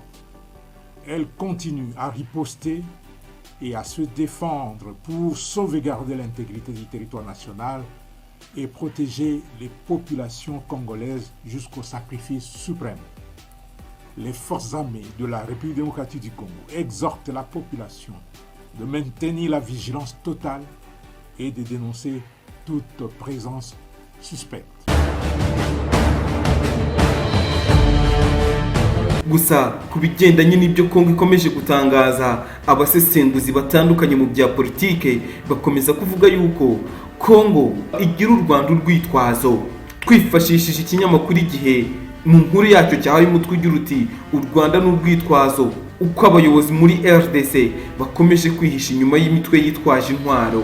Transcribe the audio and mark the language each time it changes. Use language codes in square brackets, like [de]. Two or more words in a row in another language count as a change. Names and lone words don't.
[fr] Elles continuent à riposter et à se défendre pour sauvegarder l'intégrité du territoire national et protéger les populations congolaises jusqu'au sacrifice suprême. Les forces armées de la République démocratique du Congo exhortent la population de maintenir la vigilance totale et de dénoncer toute présence suspecte. [rw] Gusa ku bigendanye n'ibyo Kongo ikomeje gutangaza, abasesenguzi batandukanye mu bya politike bakomeza kuvuga yuko Kongo igira u Rwanda urwitwazo. Twifashishije ikinyamakuru Igihe mu nkuru yacyo cyahaye umutwe ugira uti u Rwanda n'urwitwazo, uko abayobozi muri RDC bakomeje kwihisha inyuma y'imitwe yitwaje intwaro.